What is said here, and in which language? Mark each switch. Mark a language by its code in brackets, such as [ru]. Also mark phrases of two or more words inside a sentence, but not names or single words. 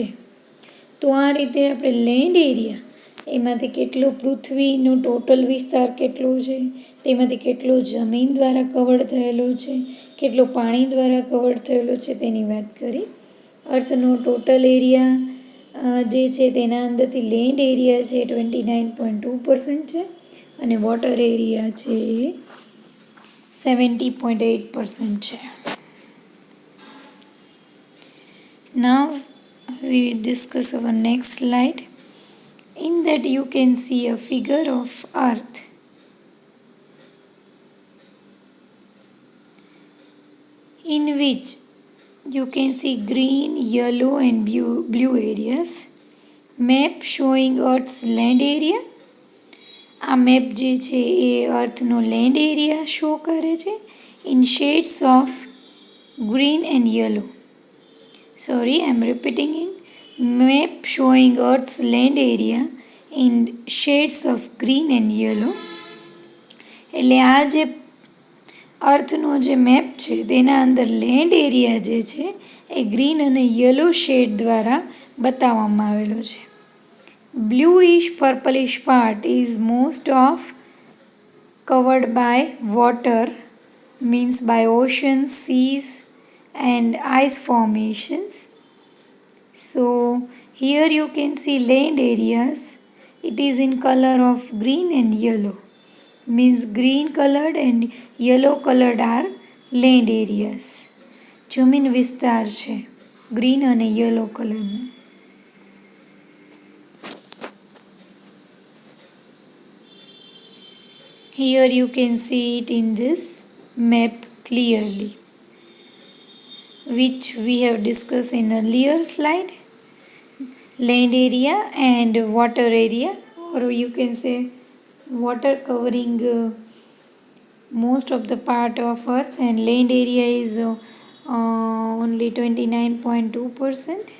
[gu] તો આ રીતે આપણે [en] land area [gu] એમાંથી કેટલો પૃથ્વીનો ટોટલ વિસ્તાર કેટલો છે, તેમાંથી કેટલો જમીન દ્વારા કવર્ડ થયેલો છે, કેટલો પાણી દ્વારા કવર્ડ થયેલો છે તેની વાત કરી. [en] earthનો total area [gu] જે છે તેના અંદરથી [en] land area [gu] છે 29.2% છે અને [en] water area [gu] છે એ 70.8% છે. [en] Now we will discuss our next slide. In that you can see a figure of Earth. In which you can see green, yellow and blue areas. Map showing Earth's land area. [gu] આ મેપ જે છે એ [en] earthનો land area show [gu] કરે છે [en] in shades of green and yellow. sorry, I am repeating in. map showing earth's land area in shades of green and yellow. [gu] એટલે આ જે અર્થનો જે મેપ છે તેના અંદર [en] land area [gu] જે છે એ ગ્રીન અને [en] yellow shade [gu] દ્વારા બતાવવામાં આવેલો છે. [en] Bluish purplish part is most of covered by water, means by oceans, seas and ice formations. So here you can see land areas. It is in color of green and yellow, means green colored and yellow colored are land areas. [gu] જમીન વિસ્તાર છે ગ્રીન અને [en] yellow colorનો. Here you can see it in this map clearly, which we have discussed in earlier slide. Land area and water area, or you can say water covering most of the part of Earth, and land area is only 29.2%.